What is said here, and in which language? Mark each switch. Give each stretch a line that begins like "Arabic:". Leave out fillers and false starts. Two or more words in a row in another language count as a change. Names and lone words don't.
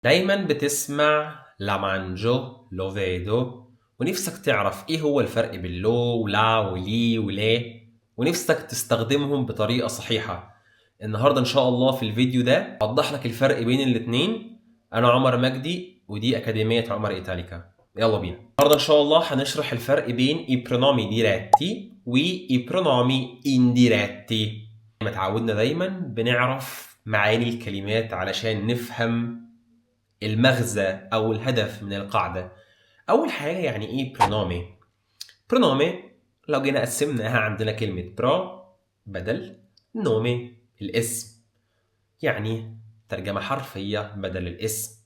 Arabic: دايما بتسمع
Italian: la mangio lo vedo,
Arabic: ونفسك تعرف ايه هو الفرق بين لو ولا ولي وليه، ونفسك تستخدمهم بطريقة صحيحة. النهاردة ان شاء الله في الفيديو ده اوضح لك الفرق بين الاتنين. انا عمر مجدي ودي اكاديمية عمر ايتاليكا. يلا بينا. النهاردة ان شاء الله هنشرح الفرق بين
Italian: i pronomi diretti
Arabic: و
Italian: i pronomi indiretti.
Arabic: ما تعودنا دايما بنعرف معاني الكلمات علشان نفهم المغزى أو الهدف من القاعدة. أول حاجة يعني إيه برونومي؟ برونومي لو جينا قسمناها عندنا كلمة برا بدل نومي الاسم، يعني ترجمة حرفية بدل الاسم.